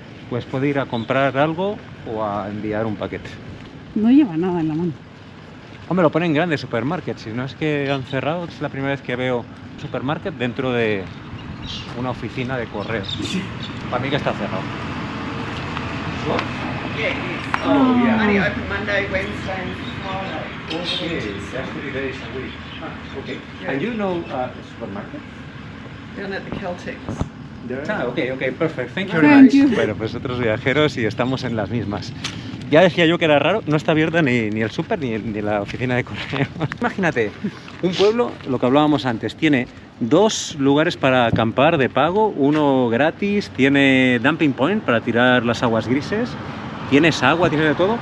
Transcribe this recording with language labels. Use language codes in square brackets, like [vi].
[es] Pues puede ir a comprar algo o a enviar un paquete. No lleva nada en la mano. Hombre, lo ponen en grandes supermarkets. Si no es que han cerrado, es la primera vez que veo un supermarket dentro de una oficina de correos. Para mí que está cerrado. [en] Only open Monday, Wednesday and Friday. Okay, that's 3 days a week. Okay. And you know supermarket? Down at the Celtics. Ah, ok, perfect. Thank you Thank very much. you. [es] Bueno, pues otros viajeros y estamos en las mismas. Ya decía yo que era raro, no está abierta ni el súper ni la oficina de correos. Imagínate, un pueblo, lo que hablábamos antes, tiene 2 lugares para acampar de pago, uno gratis, tiene dumping point para tirar las aguas grises, tienes agua, tienes de todo.